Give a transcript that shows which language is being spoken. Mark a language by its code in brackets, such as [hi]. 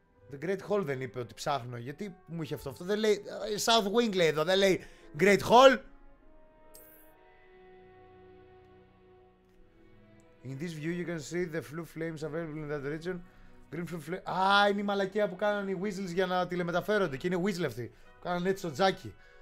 [el] The Great Hall δεν είπε ότι ψάχνω. Γιατί μου είχε αυτό? Δεν λέει South Wing λέει εδώ. Δεν λέει Great Hall. [en] In this view you can see the flue flames available in that region. Green flue flame. [el] Α, είναι η μαλακία που κάνανε οι Weasleys για να τηλεμεταφέρονται. Και είναι Weasley αυτοί. Που κάνανε έτσι στο τζάκι.